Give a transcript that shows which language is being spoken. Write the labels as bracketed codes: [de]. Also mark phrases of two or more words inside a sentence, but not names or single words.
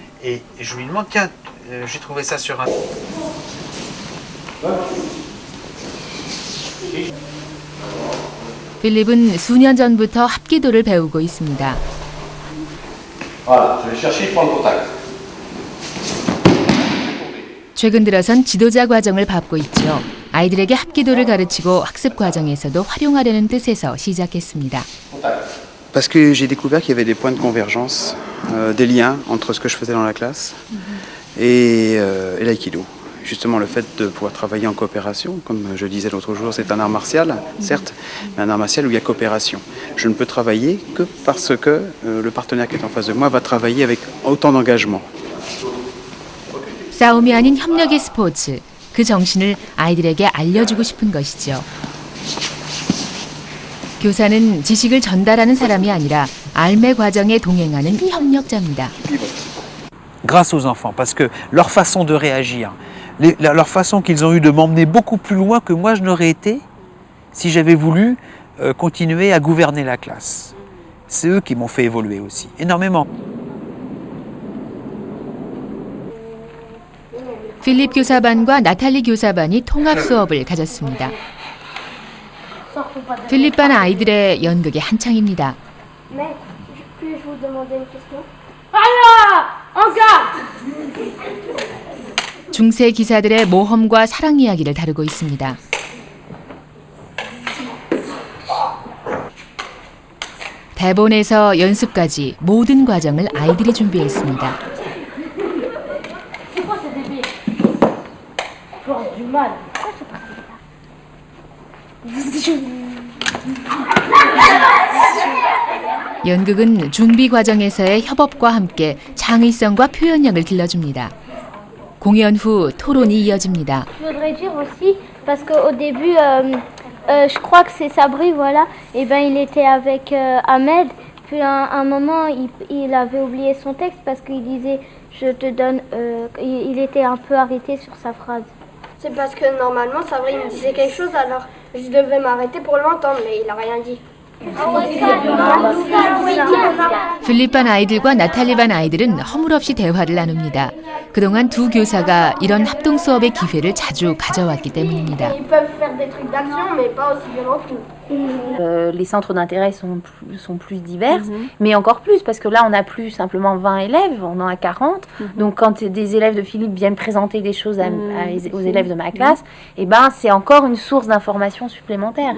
[ko] 필립은 수년 전부터 합기도를 배우고 있습니다. 최근 들어선 지도자 과정을 밟고 있죠. 아이들에게 합기도를 가르치고 학습 과정에서도 활용하려는 뜻에서 시작했습니다. [fr] Parce que j'ai découvert qu'il y avait des points de convergence, des liens entre ce que je faisais dans la classe et l'aïkido. Justement, le fait de pouvoir travailler en coopération, comme je disais l'autre jour, c'est un art martial, certes, mais un art martial où il y a coopération. Je ne peux travailler que parce que le partenaire qui est en face de moi va travailler avec autant d'engagement. [ko] 싸움이 아닌 협력의 스포츠, 그 정신을 아이들에게 알려주고 싶은 것이죠. 교사는 지식을 전달하는 사람이 아니라 알매 과정에 동행하는 협력자입니다. [fr] Grâce aux enfants, parce que leur façon de réagir, leur façon qu'ils ont eu de m'emmener beaucoup plus loin que moi je n'aurais été si j'avais voulu continuer à gouverner la classe. C'est eux qui m'ont fait évoluer aussi, énormément. [ko] 필립 교사반과 나탈리 교사반이 통합 수업을 가졌습니다. 필립반 아이들의 연극이 한창입니다. [fr] Mais, puis-je vous demander une question? Alors, en garde! [ko] 중세 기사들의 모험과 사랑 이야기를 다루고 있습니다. 대본에서 연습까지 모든 과정을 아이들이 준비했습니다. [fr] C'est quoi ce bébé? Force du mal. [ko] 연극은 준비 과정에서의 협업과 함께 창의성과 표현력을 길러줍니다. 공연 후 토론이 이어집니다. [fr] Je voudrais dire aussi, parce qu'au début, je crois que c'est Sabri, voilà, et ben il était avec Ahmed, puis à un moment, il avait oublié son texte parce qu'il disait, je te donne, il était un peu arrêté sur sa phrase. C'est parce que normalement, Sabri me disait quelque chose, alors je devais m'arrêter pour l'entendre, mais il n'a rien dit. [ko] 필립반 아이들과 나탈리반 아이들은 허물없이 대화를 나눕니다. 그동안 두 교사가 이런 합동 수업의 기회를 자주 가져왔기 때문입니다. [fr] Ils peuvent faire des trucs d'action, mais pas aussi violents que nous. Les centres d'intérêt sont plus divers, mais encore plus, parce que là, on n'a plus simplement 20 élèves, on en a 40. Donc, quand des élèves de Philippe viennent présenter des choses aux élèves de ma classe, et ben, c'est encore une source d'information supplémentaire.